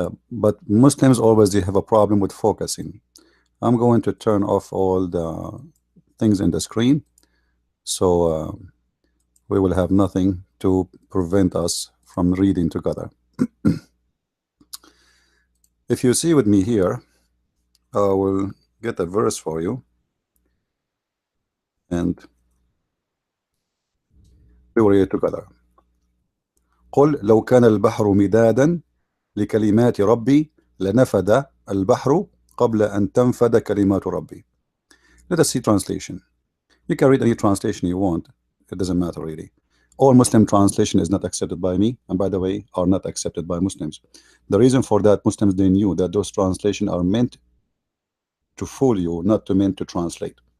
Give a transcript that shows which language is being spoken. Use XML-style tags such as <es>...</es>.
<en>But Muslims always they have a problem with focusing. I'm going to turn off all the things in the screen, so we will have nothing to prevent us from reading together. If you see with me here, I will get a verse for you, and we will read together.</en> <ar>قل لو كان البحر مدادا لكلمات ربي لنفد البحر قبل أن تنفد كلمات ربي.</ar> <en>Let us see translation. You can read any translation you want. It doesn't matter really. All Muslim translation is not accepted by me, and by the way, are not accepted by Muslims. The reason for that, Muslims they knew that those translations are meant to fool you, not to meant to translate.</en>